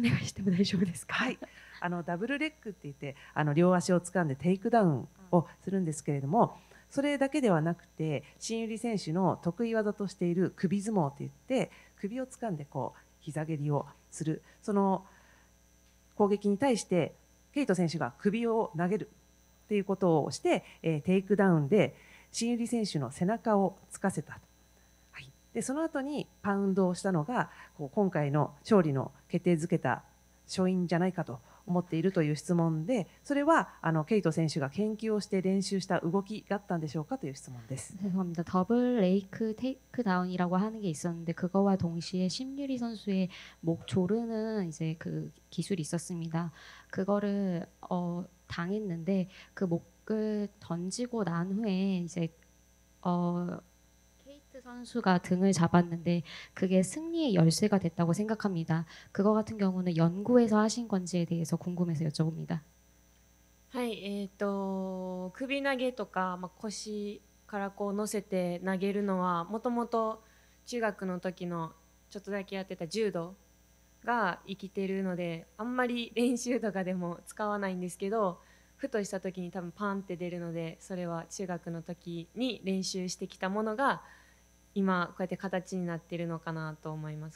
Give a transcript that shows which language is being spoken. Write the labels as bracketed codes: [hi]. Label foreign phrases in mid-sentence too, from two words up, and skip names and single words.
[ja] はい、 ダブルレッグって言って両足を掴んでテイクダウンをするんですけれども、それだけではなくて新百合選手の得意技としている首相撲って言って首を掴んでこう膝蹴りをする、その攻撃に対してケイト選手が首を投げるっていうことをして、テイクダウンで新百合選手の背中をつかせた。はい、でその後にパウンドをしたのが今回の勝利の決定づけた勝因じゃないかと思っているという質問で、それはケイト選手が研究をして練習した動きだったんでしょうかという質問です。 [ko] 죄송합니다. 더블 레이크 테이크다운이라고 하는 게 있었는데 그거와 동시에 심유리 선수의 목 조르는 이제 그 기술이 있었습니다. 그거를 당했는데 그 목을 던지고 난 후에 이제 케이트 선수가 등을 잡았는데 그게 승리의 열쇠가 됐다고 생각합니다. 그거 같은 경우는 연구해서 하신 건지에 대해서 궁금해서 여쭤봅니다. [ja] はい、首投げとか、腰からこう乗せて投げるのはもともと中学の時のちょっとだけやってた柔道が生きてるので、あんまり練習とかでも使わないんですけど、ふとした時に多分パンって出るので、それは中学の時に練習してきたものが今こうやって形になってるのかなと思います。